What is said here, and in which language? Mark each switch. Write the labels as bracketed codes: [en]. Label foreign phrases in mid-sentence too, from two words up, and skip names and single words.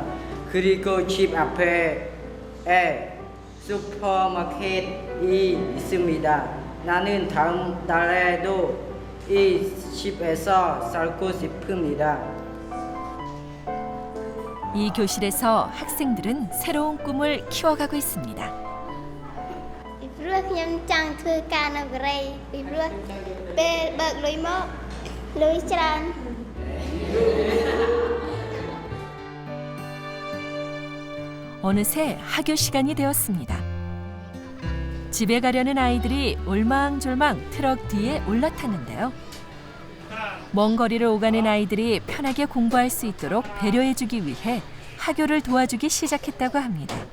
[ko] 그리고 집 앞에 슈퍼마켓이 있습니다. 나는 다음 달에도 이 집에서 살고 싶습니다. 이 교실에서 학생들은 새로운 꿈을 키워가고 있습니다. [km] ព្រោះខ្ញុំចង់ធ្វើការនៅកូរ៉េពីព្រោះពេលបើកលុយមកលុយច្រើន [ko] 어느새 하교 시간이 되었습니다. 집에 가려는 아이들이 올망졸망 트럭 뒤에 올라탔는데요. 하나, 먼 거리를 오가는 아이들이 편하게 공부할 수 있도록 배려해주기 위해 하교를 도와주기 시작했다고 합니다.